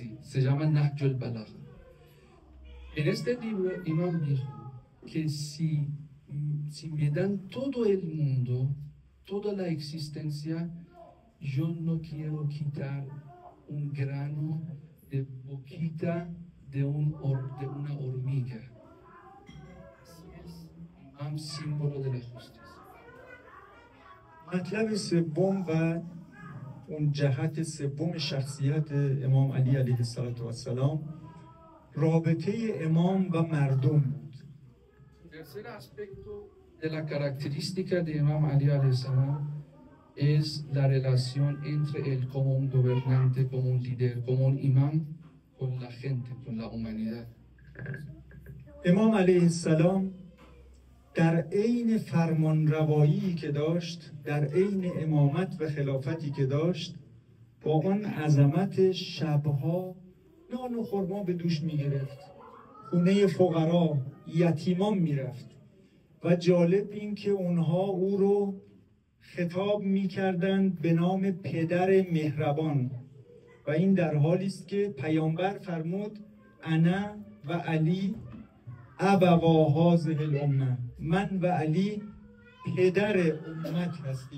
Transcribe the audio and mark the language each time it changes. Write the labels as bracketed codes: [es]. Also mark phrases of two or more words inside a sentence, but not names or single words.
[es] Se llama Nahj al-Balagha. En este libro, Imam dijo que si me dan todo el mundo, toda la existencia, yo no quiero quitar un grano de boquita de una hormiga. Así es, Imam, símbolo de la justicia. [fa] مطلب سوم و اون جهت سوم شخصیت امام علی علیه السلام رابطه امام و مردم بود. [es] Tercer aspecto de la característica de Imam Ali [ar] عليه السلام [es] es la relación entre él como un gobernante, como un líder, como un imam con la gente, con la humanidad. [fa] امام علیه السلام در عین فرمانروایی که داشت، در عین امامت و خلافتی که داشت، با آن عظمت شبها نان و خرما به دوش می‌گرفت، خونه فقرا، یتیمان می‌رفت و جالب این که اونها او رو خطاب می‌کردند به نام پدر مهربان و این در حالی است که پیامبر فرمود [ar] انا و علی ابوا هذه الامه، [fa] من و علی پدر امت هستیم.